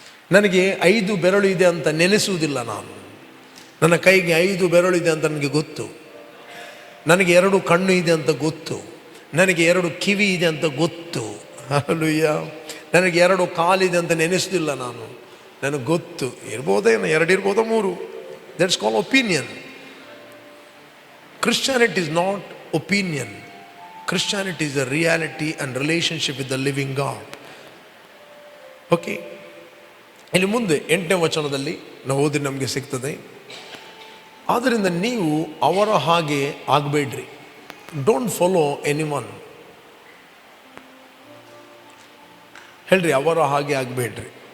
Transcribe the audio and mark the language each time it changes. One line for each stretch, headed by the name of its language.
Kannada: ನನಗೆ 5 ಬೆರಳು ಇದೆ ಅಂತ ನೆನೆಸುವುದಿಲ್ಲ ನಾನು. ನನ್ನ ಕೈಗೆ 5 ಬೆರಳು ಇದೆ ಅಂತ ನನಗೆ ಗೊತ್ತು. ನನಗೆ 2 ಕಣ್ಣು ಇದೆ ಅಂತ ಗೊತ್ತು. ನನಗೆ 2 ಕಿವಿ ಇದೆ ಅಂತ ಗೊತ್ತು. ಹಲ್ಲೆಲೂಯಾ. ನನಗೆ 2 ಕಾಲಿದೆ ಅಂತ ನೆನೆಸೋದಿಲ್ಲ ನಾನು, ನನಗೆ ಗೊತ್ತು ಇರ್ಬೋದೇನೋ, 2 ಇರ್ಬೋದೋ 3.
English: That's call opinion. Christianity is not opinion. Christianity is a reality and relationship with the living God.
Kannada: Okay, ಇಲ್ಲಿ ಮುಂದೆ 8ನೇ ವಚನದಲ್ಲಿ ನಾವು ಓದಿ ನಮಗೆ ಸಿಗ್ತದೆ. ಆದ್ದರಿಂದ ನೀವು ಅವರ ಹಾಗೆ ಆಗಬೇಡ್ರಿ.
English: Don't follow anyone.
Kannada: ಹೇಳ್ರಿ, ಅವರ ಹಾಗೆ ಆಗಬೇಡ್ರಿ.